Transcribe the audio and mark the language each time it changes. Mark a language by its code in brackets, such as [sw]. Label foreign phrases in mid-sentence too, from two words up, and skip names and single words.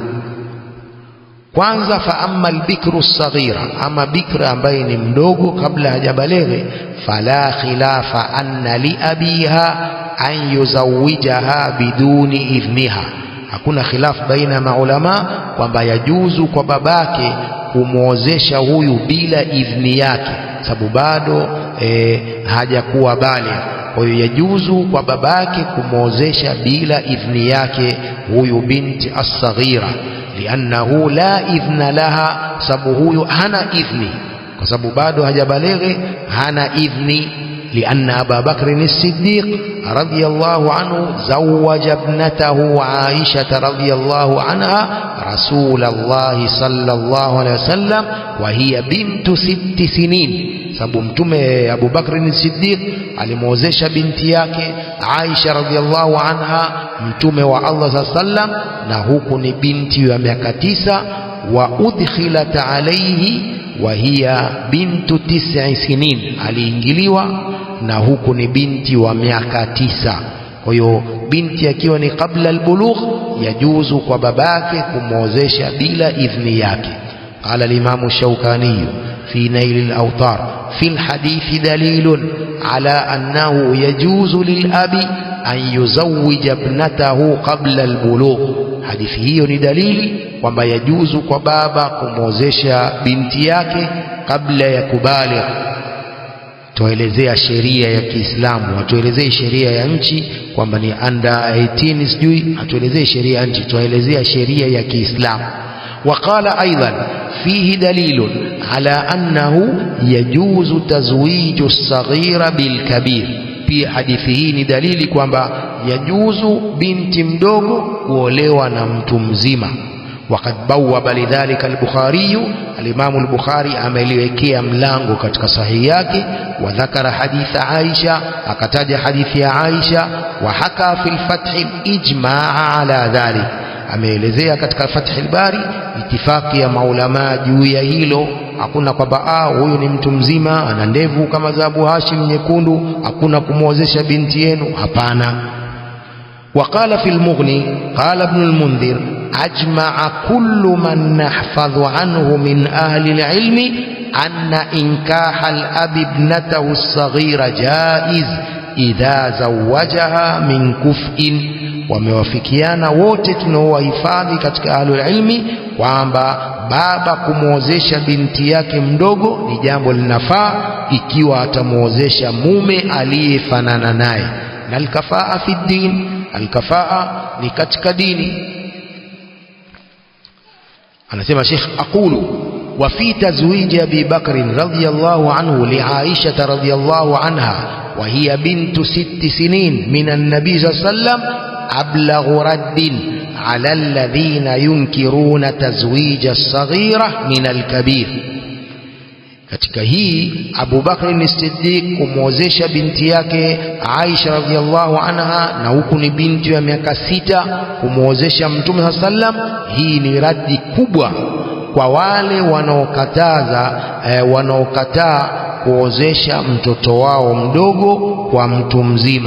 [sw] Kwanza, [ar] فأما البكر الصغيرة, [sw] ama bikra ambaye ni mdogo kabla hajabalighi, [ar] فلا خلاف أن لأبيها أن يزوجها بدون إذنها, [sw] hakuna khilaf baina maulama kwamba yajuzu kwa babake kumwozesha huyu bila idhni yake, sababu bado hajakuwa baligh. Kwa hiyo yajuzu kwa babake kumwozesha bila idhni yake huyu binti as-saghira, [ar] لأنه لا إذن لها, [sw] sababu huyu hana idhni, kwa sababu bado hajabalighi, hana idhni. [ar] لأن أبا بكر الصديق رضي الله عنه زوج ابنته عائشة رضي الله عنها رسول الله صلى الله عليه وسلم وهي بنت 6 سنين. [sw] sababu mtume Abu Bakr as-Siddiq alimwozesha binti yake Aisha [ar] رضي الله عنها [sw] mtume wa Allah sallam, na huku ni binti ya miaka 9. [ar] وأدخلت عليه وهي بنت 9 سنين, [sw] aliingiliwa na huku ni binti wa miaka 9. kwa hiyo binti akiwa ni kabla albulugh yajuzu kwa babake kumwozesha bila idhni yake. [ar] قال الإمام الشوكاني في نيل الأوطار في الحديث دليل على أنه يجوز للأب أن يزوج ابنته قبل البلوغ. [sw] hadithi hiyo ni dalili kwamba yajuzu kwa baba kumwozesha binti yake kabla ya kubaligh. tuelezea sheria ya Kiislamu, atuelezee sheria ya nchi kwamba ni under 18 sijui, atuelezee sheria ya nchi, tuelezea sheria ya Kiislamu. [ar] وقال أيضا فيه دليل على أنه يجوز تزويج الصغير بالكبير. في حديثه دليل [sw] kwamba yajuzu binti mdogo kuolewa na mtu mzima. [ar] وقد بوب لذلك البخاري الإمام البخاري [sw] ameliwekea mlango katika sahihi yake. [ar] وذكر حديث عائشة [sw] akataja hadithi ya Aisha. [ar] وحكى في الفتح الإجماع على ذلك, [sw] ameelezea katika Fath al-Bari itifaki ya maulama juu ya hilo. Hakuna kwamba huyu ni mtu mzima ana ndevu kama za Abu Hashim nyekundu, hakuna kumwozesha binti yenu, hapana. [ar] وقال في المغني قال ابن المنذر أجمع كل من نحفظ عنه من أهل العلم أن إنكاح الأب ابنته الصغيرة جائز إذا زوجها من كفء. [sw] wamewafikiana wote tunaowahifadhi katika [ar] أهل العلم [sw] kwamba baba kumwozesha binti yake mdogo ni jambo linafaa ikiwa atamwozesha mume aliyefanana naye. na [ar] الكفاءة في الدين, [sw] alkafaa ni katika dini. anasema Sheikh [ar] أقول وفي تزويج أبي بكر رضي الله عنه لعائشة رضي الله عنها وهي بنت 6 سنين من النبي صلى الله عليه وسلم أبلغ رد على الذين ينكرون تزويج الصغيرة من الكبير. [sw] katika hii Abu Bakr as-Siddiq kumwozesha binti yake Aisha [ar] رضي الله عنها [sw] na huku ni binti ya miaka 6 kumwozesha Mtume sallam, hii ni radi kubwa kwa wale wanaokataa kuozesha mtoto wao mdogo kwa mtu mzima.